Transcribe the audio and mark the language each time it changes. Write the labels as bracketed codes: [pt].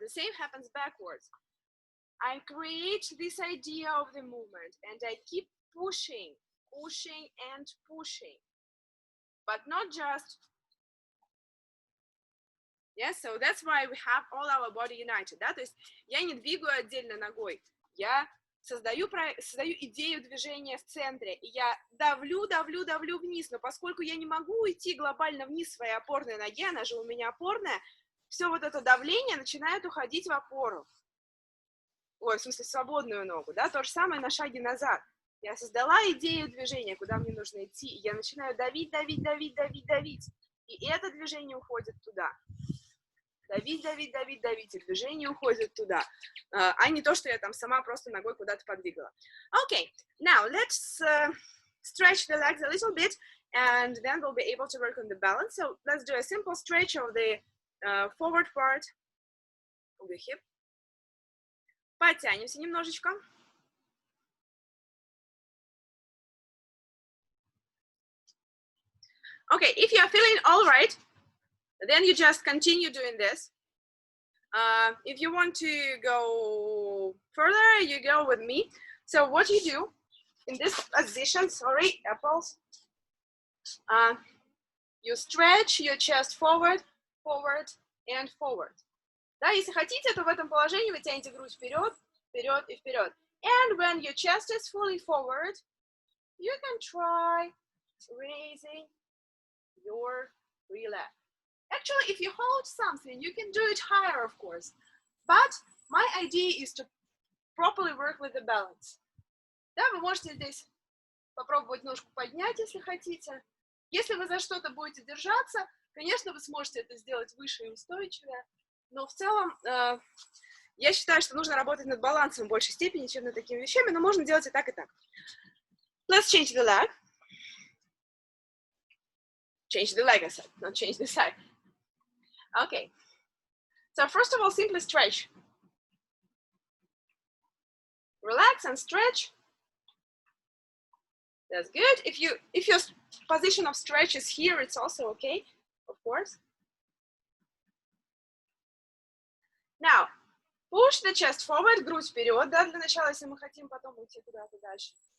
[en] The same happens backwards. I create this idea of the movement and I keep pushing, pushing and pushing, but not just. Yes, so that's why we have all our body united. [ru] Да? То есть я не двигаю отдельно ногой, я создаю идею движения в центре, и я давлю вниз, но поскольку я не могу уйти глобально вниз своей опорной ноги, она же у меня опорная, все вот это давление начинает уходить в опору. Ой, в смысле, свободную ногу, да, то же самое на шаге назад. Я создала идею движения, куда мне нужно идти, и я начинаю давить, и это движение уходит туда. Давить, и движение уходит туда, а не то, что я там сама просто ногой куда-то подвигала. [en] Okay, now let's stretch the legs a little bit, and then we'll be able to work on the balance. So let's do a simple stretch of the forward part of the hip. [ru] Подтянемся немножечко. [en] Okay, if you are feeling all right, then you just continue doing this. If you want to go further, you go with me. So what you do in this position, sorry, apples, you stretch your chest forward, forward, and forward. [ru] Да, если хотите, то в этом положении вы тянете грудь вперед, вперед и вперед. [en] And when your chest is fully forward, you can try raising your free leg. Actually, if you hold something, you can do it higher, of course. But my idea is to properly work with the balance. [ru] Да, вы можете здесь попробовать ножку поднять, если хотите. Если вы за что-то будете держаться, конечно, вы сможете это сделать выше и устойчивее. Но в целом, я считаю, что нужно работать над балансом в большей степени, чем над такими вещами, но можно делать и так, и так. [en] Let's change the leg. Change the leg, I said, not change the side. Okay. So first of all, simply stretch. Relax and stretch. That's good. If your position of stretch is here, it's also okay, of course. Now, push the chest forward, [ru] грудь вперед, да, для начала, если мы хотим потом уйти куда-то дальше.